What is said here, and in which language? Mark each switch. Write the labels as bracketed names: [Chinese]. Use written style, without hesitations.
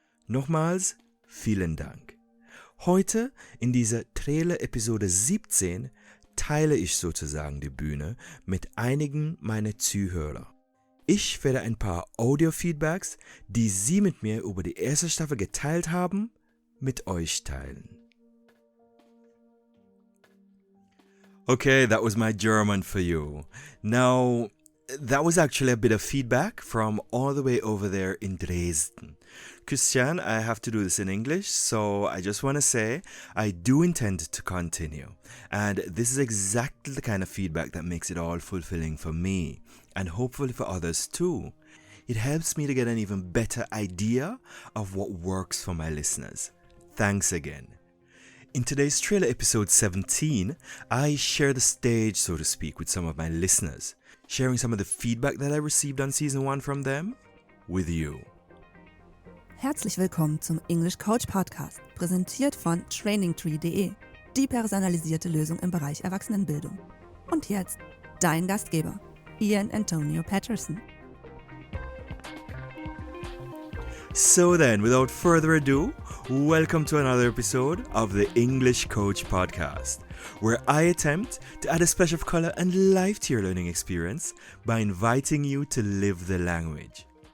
[German] Nochmals, vielen Dank. Heute in dieser Trailer-Episode 17 teile ich sozusagen die Bühne mit einigen meiner Zuhörer. Ich werde ein paar Audio-Feedbacks, die Sie mit mir über die erste Staffel geteilt haben, mit euch teilen. [English] Okay, that was my German for you. Now, that was actually a bit of feedback from all the way over there in Dresden. Christian, I have to do this in English, so I just want to say I do intend to continue. And this is exactly the kind of feedback that makes it all fulfilling for me, and hopefully for others too. It helps me to get an even better idea of what works for my listeners. Thanks again. In today's trailer episode 17, I share the stage, so to speak, with some of my listeners, sharing some of the feedback that I received on season 1 from them with you. [German] Herzlich willkommen zum English Coach Podcast, präsentiert von trainingtree.de, die personalisierte Lösung im Bereich Erwachsenenbildung. Und jetzt dein Gastgeber, iAntonio Patterson. [English] So then, without further ado, welcome to another episode of the English Coach Podcast, where I attempt to add a splash of color and life to your learning experience by inviting you to live the language.